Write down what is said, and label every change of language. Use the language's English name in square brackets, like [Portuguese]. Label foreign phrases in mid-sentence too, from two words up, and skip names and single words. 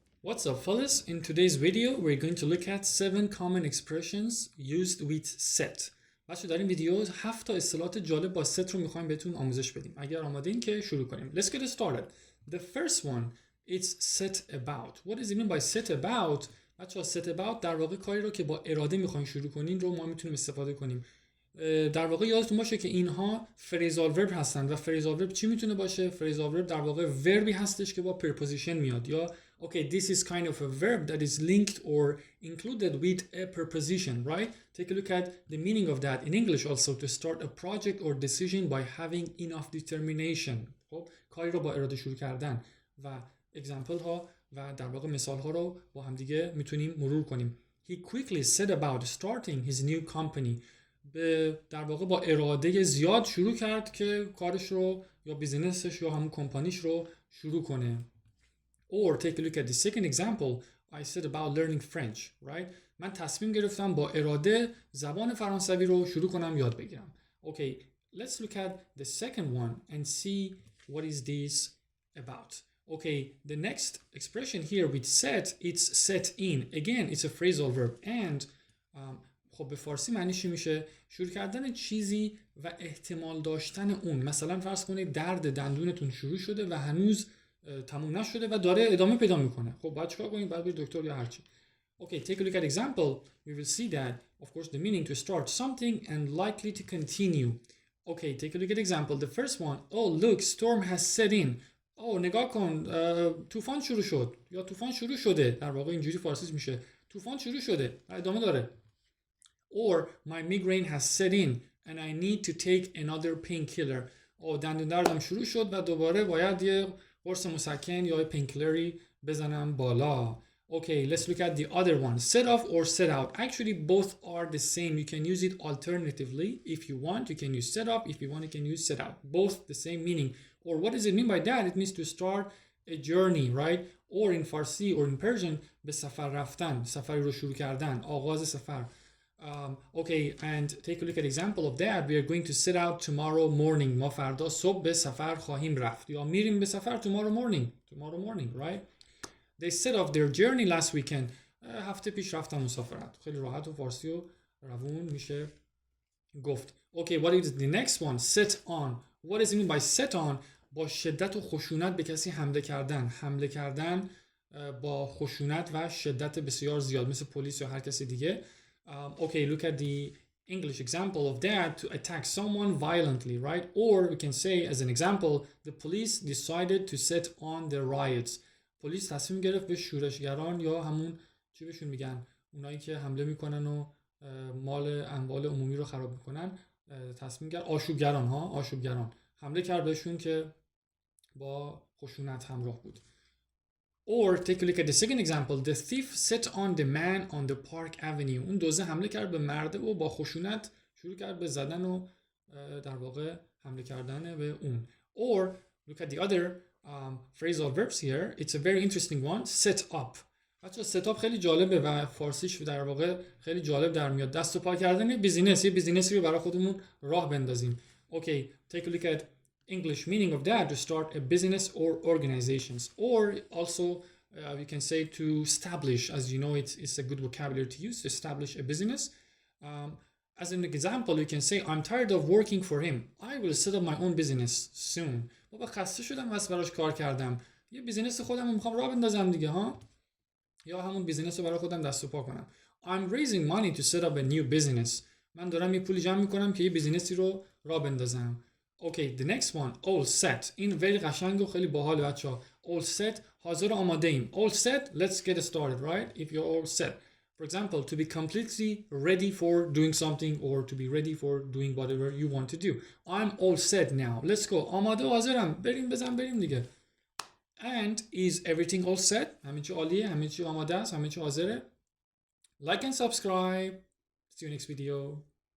[English] What's up, fellas? In today's video, we're going to look at 7 common expressions used with set. [Persian] بچه در این ویدیو 7 تا اصطلاحات جالب با set رو میخوایم بهتون آموزش بدیم. اگر آماده این که شروع کنیم. [English] Let's get started. The first one is set about. What does it mean by set about? [Persian] بچه [English] set about [Persian] در واقع کاری رو که با اراده میخواین شروع کنین رو ما میتونیم استفاده کنیم. در واقع یادتون باشه که اینها [English] phrasal verb [Persian] هستند و [English] phrasal verb [Persian] چی میتونه باشه؟ [English] phrasal verb [Persian] در واقع verbi هستش که با preposition میاد یا [English] okay, this is kind of a verb that is linked or included with a preposition, right? Take a look at the meaning of that in English also, to start a project or decision by having enough determination. [Persian] خب کاری رو با اراده شروع کردن و example ها و در واقع مثال ها رو با هم دیگه میتونیم مرور کنیم. [English] He quickly set about starting his new company. [Persian] در واقع با اراده زیاد شروع کرد که کارش رو یا بیزینسش یا همون کمپانیش رو شروع کنه. [English] Or take a look at the second example. I said about learning French, right? [Persian] من تصمیم گرفتم با اراده زبان فرانسوی رو شروع کنم یاد بگیرم. [English] Okay, let's look at the second one and see what is this about. Okay, the next expression here with set, it's set in. Again, it's a phrasal verb and [Persian] خب به فارسی معنیش میشه شروع کردن چیزی و احتمال داشتن اون. مثلا فرض کنید درد دندونتون شروع شده و هنوز تموم نشده و داره ادامه پیدا میکنه. خب باید چیکار کنید؟ باید برید دکتر یا هرچه. [English] Okay, take a look at example. We will see that of course the meaning to start something and likely to continue. Okay, take a look at example. The first one. Oh, look, storm has set in. [Persian] Oh, نگاه کن طوفان شروع شد یا طوفان شروع شده. در واقع اینجوری فارسیش میشه طوفان شروع شده و ادامه داره. [English] Or my migraine has set in and I need to take another painkiller. [Persian] دندون دردم شروع شد و دوباره باید یه قرص مسکن یا پینکلری بزنم بالا. [English] Okay, let's look at the other one. Set off or set out. Actually, both are the same. You can use it alternatively. If you want, you can use set off. If you want, you can use set out. Both the same meaning. Or what does it mean by that? It means to start a journey, right? Or in Farsi or in Persian, [Persian] به سفر رفتن. سفری رو شروع کردن. آغاز سفر. [English] Okay, and take a look at example of that. We are going to set out tomorrow morning. [Persian] ما فردا صبح به سفر خواهیم رفت. یا میریم به سفر [English] tomorrow morning, right? They set off their journey last weekend. [Persian] هفته پیش رفتن مسافرت. خیلی راحت و فارسی و روون میشه گفت. [English] Okay, what is the next one? Set on. What does it mean by set on? [Persian] با شدت و خشونت به کسی حمله کردن با خشونت و شدت بسیار زیاد مثل پلیس یا هر کسی دیگه. [English] Okay, look at the English example of that, to attack someone violently, right? Or we can say as an example, the police decided to set on the riots. [Persian] پلیس تصمیم گرفت به شورشگران یا همون چی بهشون میگن اونایی که حمله میکنن و اموال عمومی رو خراب میکنن تصمیم گرفت آشوبگران حمله کرد بهشون که با خشونت همراه بود. [English] Or take a look at the second example. The thief set on the man on the Park Avenue. [Persian] اون دزد حمله کرد به مرده و با خشونت شروع کرد به زدن و در واقع حمله کردن به اون. [English] Or look at the other phrasal verbs here. It's a very interesting one. Set up. [Persian] بچه‌ها [English] set up [Persian] خیلی جالبه و فارسیش در واقع خیلی جالب در میاد. دست و پا کردن یه بیزینسی رو برای خودمون راه بندازیم. [English] Okay, take a look at English meaning of that, to start a business or organizations. Or also you can say to establish, as you know, it's a good vocabulary to use, to establish a business. As an example, you can say, I'm tired of working for him. I will set up my own business soon. [Persian] بابا خسته شدم واسه براش کار کردم. یه بیزینس خودم رو میخوام راه بندازم دیگه ها. یا همون بیزینس رو برای خودم دست و پا کنم. [English] I'm raising money to set up a new business. [Persian] من دارم یه پولی جمع میکنم که یه بیزینسی رو راه بندازم. [English] Okay, the next one, all set. [Persian] این خیلی قشنگ و خیلی باحال بچه‌ها. [English] All set, [Persian] حاضر و آماده ایم. [English] All set, let's get started, right? If you're all set. For example, to be completely ready for doing something or to be ready for doing whatever you want to do. I'm all set now. Let's go. [Persian] آماده و حاضرم. بریم دیگه. [English] And is everything all set? [Persian] همه چی عالیه، همه چی آماده است، همه چی حاضره. [English] Like and subscribe. See you next video.